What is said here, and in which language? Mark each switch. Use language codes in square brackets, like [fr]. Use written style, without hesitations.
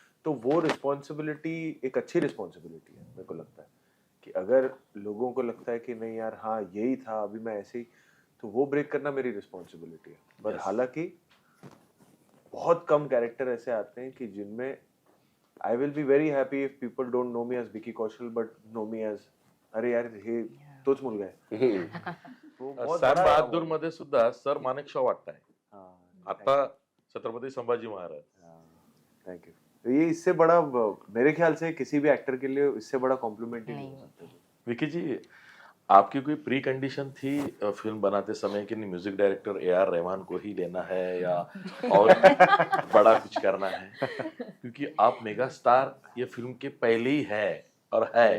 [hi] तो वो रिस्पॉन्सिबिलिटी एक अच्छी रिस्पॉन्सिबिलिटी है। मेरे को लगता है कि अगर लोगों को लगता है कि नहीं यार हाँ यही था, अभी मैं ऐसे ही, तो वो ब्रेक करना मेरी रिस्पॉन्सिबिलिटी है। बट हालांकि बहुत कम कैरेक्टर ऐसे आते हैं कि जिनमें [en] I will be very happy if people don't know me as Vicky Kaushal but know me as [hi] अरे यार [mr] हे तोच मुलगा आहे। [hi] तो बहुत सर बड़ा बहादूर [en] award. [mr] मध्ये सुद्धा सर मानेकशॉ वाटताय [hi] हाँ, [mr] आता छत्रपती संभाजी महाराज। [en] Thank you. [hi] तो ये इससे बड़ा मेरे ख्याल से किसी भी एक्टर के लिए इससे बड़ा कॉम्प्लीमेंट ही नहीं हो सकता। विकी जी, आपकी कोई प्री कंडीशन थी फिल्म बनाते समय कि नहीं म्यूजिक डायरेक्टर ए.आर. रहमान को ही लेना है या और बड़ा कुछ करना है? क्योंकि आप मेगा स्टार ये फिल्म के पहले ही है और है।